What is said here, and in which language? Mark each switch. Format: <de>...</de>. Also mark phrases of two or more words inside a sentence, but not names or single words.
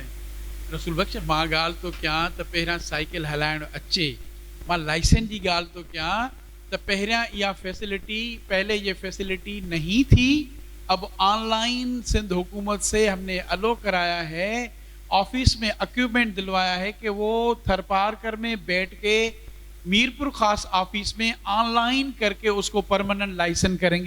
<ur>रसूल बख्श,</ur> <sd>मां ॻाल्हि थो कयां त पहिरियां साइकिल हलाइणु अचे, मां लाइसेंस जी ॻाल्हि थो कयां त पहिरियां इहा फैसिलिटी,</sd> <ur>پہلے یہ فیسیلیٹی نہیں تھی، اب آن لائن سندھ حکومت سے ہم نے الاؤ کرایا ہے، آفس میں ایکوپمنٹ دلوایا ہے کہ وہ تھرپارکر میں بیٹھ کے میرپور خاص آفس میں آن لائن کر کے اس کو</ur> <en>permanent license</en> <ur>کریں گے.</ur>